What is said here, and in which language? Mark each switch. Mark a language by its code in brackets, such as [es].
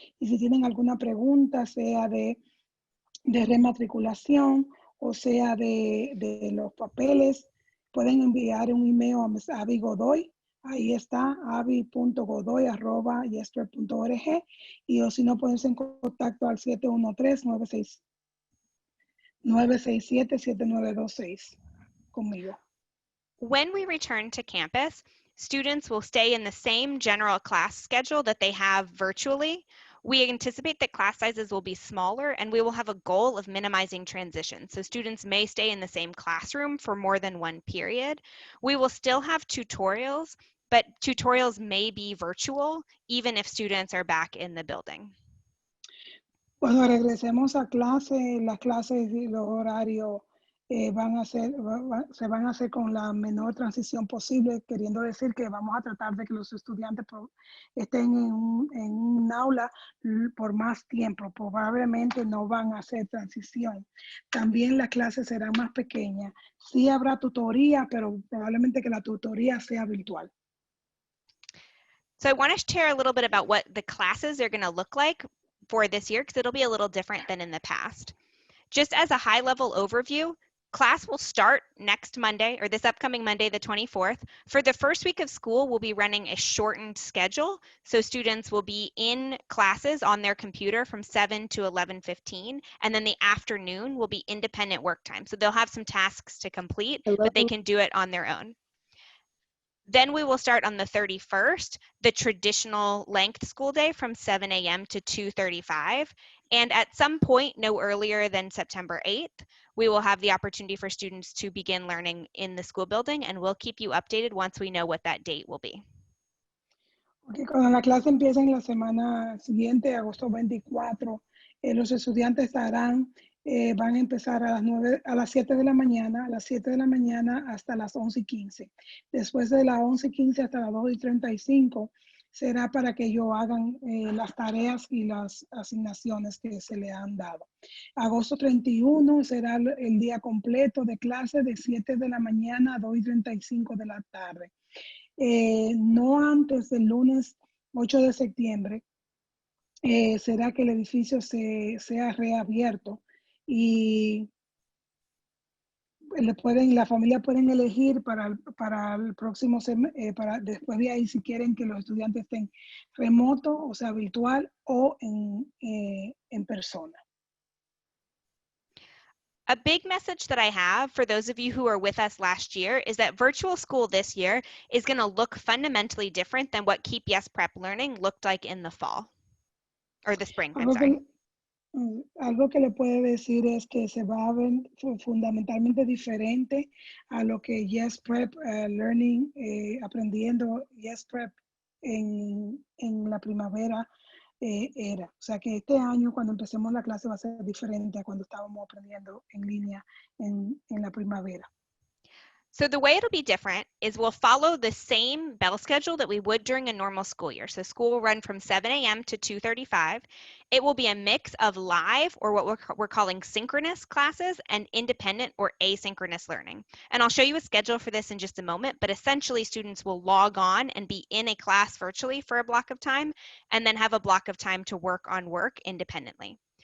[es] Y si tienen alguna pregunta, sea de rematriculación o sea de los papeles, pueden enviar un email a Abby Godoy. Ahí está, abby.godoy@yesprep.org. Y o si no, pueden ser en contacto al 713-967-7926 conmigo. [en] When we return to campus, students will stay in the same general class schedule that they have virtually. We anticipate that class sizes will be smaller and we will have a goal of minimizing transition. So students may stay in the same classroom for more than one period. We will still have tutorials, but tutorials may be virtual even if students are back in the building. [es] Cuando regresemos a clase, las clases y los horarios se van a hacer con la menor transición posible, queriendo decir que vamos a tratar de que los estudiantes estén en un aula por más tiempo. Probablemente no van a hacer transición. También las clases serán más pequeñas. Sí habrá tutoría, pero probablemente que la tutoría sea virtual. [en] So I want to share a little bit about what the classes are going to look like for this year, because it'll be a little different than in the past. Just as a high-level overview, class will start next Monday, or this upcoming Monday, the 24th. For the first week of school, we'll be running a shortened schedule. So students will be in classes on their computer from 7 to 11:15, and then the afternoon will be independent work time. So they'll have some tasks to complete, but they can do it on their own. Then we will start on the 31st, the traditional length school day from 7 a.m. to 2:35. And at some point, no earlier than September 8th, we will have the opportunity for students to begin learning in the school building, and we'll keep you updated once we know what that date will be. [es] Okay, cuando la clase empieza en la semana siguiente, agosto 24, los estudiantes van a empezar a las 7 de la mañana, hasta las 11:15. Después de las 11:15 hasta las 2:35 será para que ellos hagan las tareas y las asignaciones que se le han dado. Agosto 31 será el día completo de clase de 7 de la mañana a 2:35 de la tarde. No antes del lunes 8 de septiembre será que el edificio sea reabierto y la familia pueden elegir para el próximo para después de ahí si quieren que los estudiantes estén remoto, o sea, virtual o en persona. [en] A big message that I have for those of you who were with us last year is that virtual school this year is going to look fundamentally different than what Keep Yes Prep learning looked like in the fall, or the spring, I'm sorry. [es] Algo que le puede decir es que se va a ver fundamentalmente diferente a lo que Yes Prep Learning, aprendiendo Yes Prep en la primavera era. O sea que este año cuando empecemos la clase va a ser diferente a cuando estábamos aprendiendo en línea en la primavera. [en] So the way it'll be different is we'll follow the same bell schedule that we would during a normal school year. So school will run from 7 a.m. to 2:35. It will be a mix of live, or what we're calling synchronous classes, and independent or asynchronous learning. And I'll show you a schedule for this in just a moment, but essentially students will log on and be in a class virtually for a block of time, and then have a block of time to work on work independently.